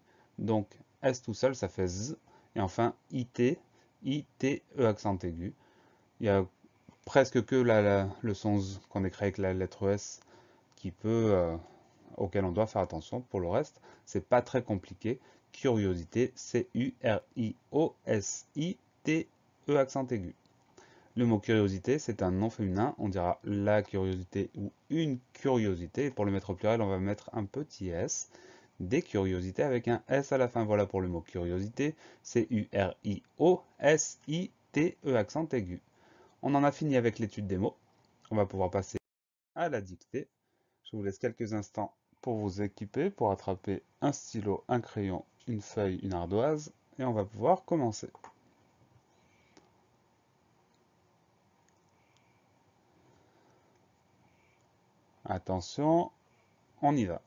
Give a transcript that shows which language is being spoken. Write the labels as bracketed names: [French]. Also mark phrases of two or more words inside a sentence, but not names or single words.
[French] Donc, S tout seul, ça fait Z. Et enfin, IT, IT, E accent aigu. Il y a presque que le son Z qu'on écrit avec la lettre S qui auquel on doit faire attention. Pour le reste, c'est pas très compliqué. Curiosité, C-U-R-I-O-S-I-T-E accent aigu. Le mot curiosité, c'est un nom féminin. On dira la curiosité ou une curiosité. Et pour le mettre au pluriel, on va mettre un petit s. Des curiosités avec un s à la fin. Voilà pour le mot curiosité. C-U-R-I-O-S-I-T-E accent aigu. On en a fini avec l'étude des mots. On va pouvoir passer à la dictée. Je vous laisse quelques instants pour vous équiper, pour attraper un stylo, un crayon, une feuille, une ardoise, et on va pouvoir commencer. Attention, on y va.